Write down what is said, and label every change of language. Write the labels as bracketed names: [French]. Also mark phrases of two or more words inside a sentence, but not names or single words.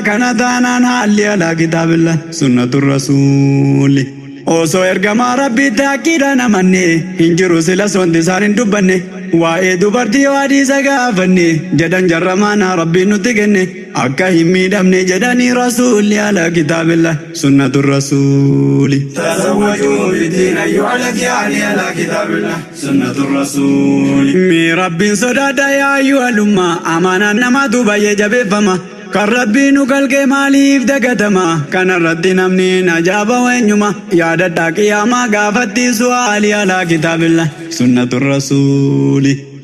[Oromo] Kana taanaan haalli [Arabic] على كتاب الله سنة الرسول. [Oromo] Osoo ergamaa Rabbiitti haqqiidhaan amanne hin jiru sila sonti isaan hin dubbanne. Waa'ee dubartii yoo hadiisa gaafanne jedhan jarra maana Rabbiin nutti kenne. Akka hin miidhamne jedhanii rasuulli [Arabic] على كتاب الله سنة الرسول. تزوجوا بالدين أيها الأخيار على كتاب الله سنة الرسول. [Oromo] Mee Rabbiin sodaadha [Arabic] يا أيها الأمة, [Oromo] amaanaan namaatu baay'ee jabeeffama. Kan Rabbii nu galgee maaliif dagatama? Kana irratti namni na jaaba weenyuma. Yaadadhaa qiyaamaa gaafatti su'aali [Arabic] على كتاب الله سنة الرسول.